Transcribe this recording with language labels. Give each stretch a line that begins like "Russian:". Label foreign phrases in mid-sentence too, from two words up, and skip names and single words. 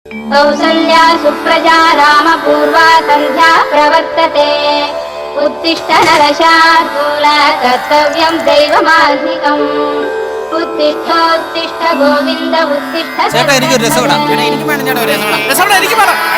Sanskrit: कौसल्या सुप्रजा रामपूर्वा सन्ध्या प्रवर्तते उत्तिष्ठ नरशार्दूल कर्तव्यं दैवमान्धिकम् उत्तिष्ठोत्तिष्ठ गोविन्द उत्तिष्ठ
Malayalam: ചേട്ടാ എനിക്കൊരു രസവട എനിക്ക് വേണം ചേട്ടാ ഒരു രസവട എനിക്ക് വേണം